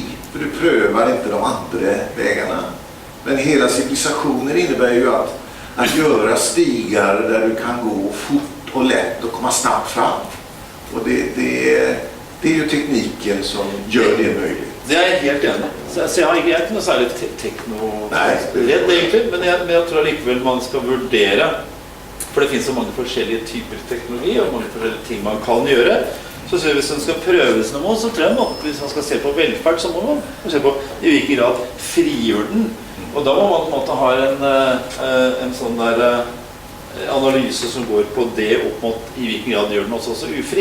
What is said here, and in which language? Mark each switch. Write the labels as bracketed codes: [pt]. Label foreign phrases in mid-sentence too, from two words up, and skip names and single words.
[sv] För du prövar inte de andra vägarna. Men hela civilisationen innebär ju att göra stigar där du kan gå fort och lätt och komma snabbt fram. Och det är ju tekniken som gör det möjligt. Det är jag helt enig. Så jag har inte något särskilt techno-rädd egentligen, men jag tror likväl man ska värdera [no] For det finnes så mange forskjellige typer teknologi og mange forskjellige ting man kan gjøre. Så hvis man skal prøves noe, så tror jeg hvis man skal se på velferd, så må man se på i hvilken grad frigjør den. Og da må man på en måte ha en sånn der analyse som går på det opp mot i hvilken grad gjør den også ufri.